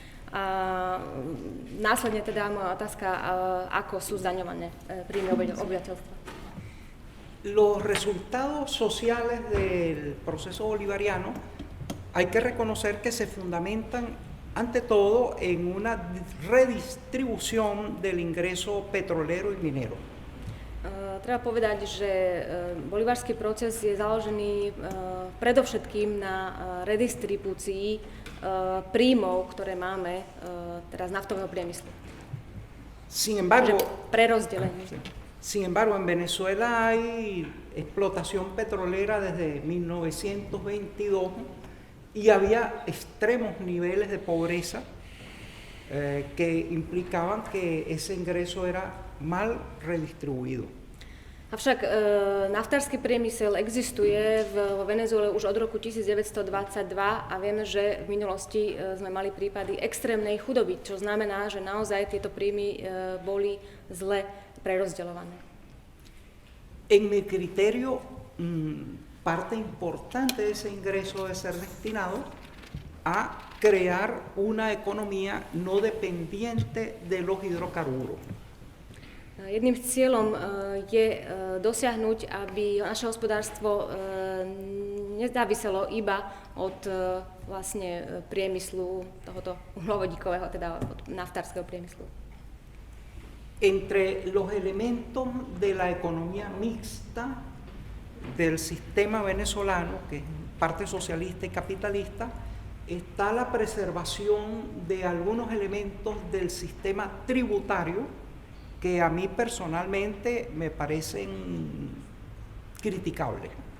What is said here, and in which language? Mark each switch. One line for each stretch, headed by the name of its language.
Slovak: A následne teda moja otázka, ako sú zdaňované príjmy obyvateľstva.
Spanish: Los resultados sociales del proceso bolivariano hay que reconocer que se fundamentan ante todo en una redistribución del ingreso petrolero y minero.
Slovak: Treba povedať, že bolivársky proces je založený predovšetkým na redistribúcii príjmov, ktoré máme teraz z naftového priemyslu.
Spanish: Sin embargo,
Slovak: prerozdelenie.
Spanish: Sin embargo, en Venezuela hay explotación petrolera desde 1922 y había extremos niveles de pobreza que implicaban que ese ingreso era mal redistribuido.
Slovak: Avšak naftársky priemysel existuje vo Venezuele už od roku 1922 a vieme, že v minulosti sme mali prípady extrémnej chudoby, čo znamená, že naozaj tieto príjmy boli zle prerozdeľované.
Spanish: En mi criterio, parte importante de ese ingreso debe ser destinado a crear una economía no dependiente de los hidrocarburos.
Slovak: Jedným z cieľom je dosiahnuť, aby naše hospodárstvo nezáviselo iba od vlastne priemyslu tohoto uhlovodíkového, teda od naftárskeho priemyslu.
Spanish: Entre los elementos de la economía mixta del sistema venezolano, que es parte socialista y capitalista, está la preservación de algunos elementos del sistema tributario que a mí personalmente me parecen criticables.